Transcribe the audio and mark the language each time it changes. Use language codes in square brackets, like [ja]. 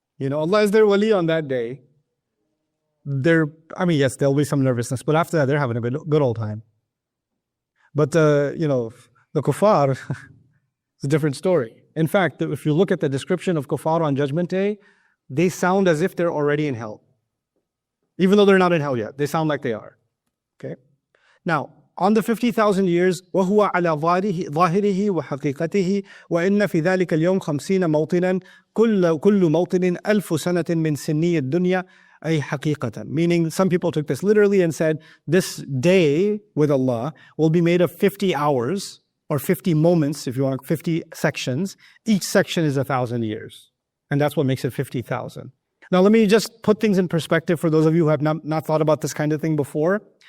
[en] Allah is their wali on that day. Yes, there'll be some nervousness, but after that, they're having a good old time. But, the kuffar, it's a different story. In fact, if you look at the description of kuffar on Judgment Day, they sound as if they're already in hell. Even though they're not in hell yet, they sound like they are. Okay? Now, on the 50,000 years, [ar] وَهُوَ عَلَى ظَاهِرِهِ وَحَقِيقَتِهِ وَإِنَّ فِي ذَلِكَ الْيَوْمِ 50 مَوْطِنًا كُلُّ مَوْطِنٍ أَلْفُ سَنَةٍ مِّن سِنِّيِّ الدُّنْيَا أي حقيقة. [en] Meaning, some people took this literally and said, this day with Allah will be made of 50 hours, or 50 moments, if you want, 50 sections. Each section is 1,000 years. And that's what makes it 50,000. Now, let me just put things in perspective for those of you who have not thought about this kind of thing before.